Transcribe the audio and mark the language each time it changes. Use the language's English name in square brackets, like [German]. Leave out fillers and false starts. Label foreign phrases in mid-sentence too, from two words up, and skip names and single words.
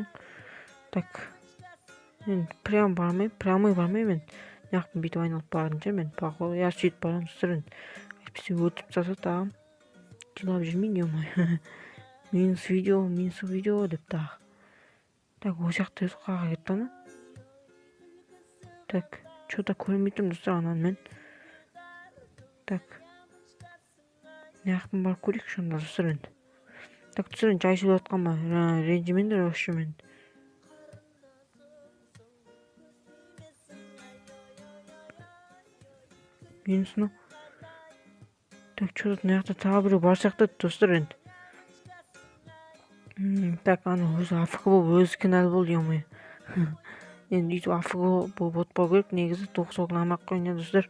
[Kazakh] Так, енді прямой бармаймын. Мына жақтан бүйтіп айналып баратын ше мен походу. Я сөйтіп барамын достар, енді әйтпесе өлтіріп тастаса тағы жылап жүрмейін, ё-моё. Минус видео деп тағы. Так, осы жақта өзі қаға кетті ана. Так, что-то көрмей тұрмын достар ананы мен. Так, мына жақтан барып көрейік шында достар енді. Так, достар, енді жай сөйлеп жатқан ба, ренжімеңдер вообще мен. минус мына. Так, что-то мына жакта тағы біреу бар сияқты достар енді. Так, ана өзі АФК болып өзі кінәлі болды, ё-моё. Енді өйтіп АФК болып отпау керек, негізі тоқ намақ қойын достар.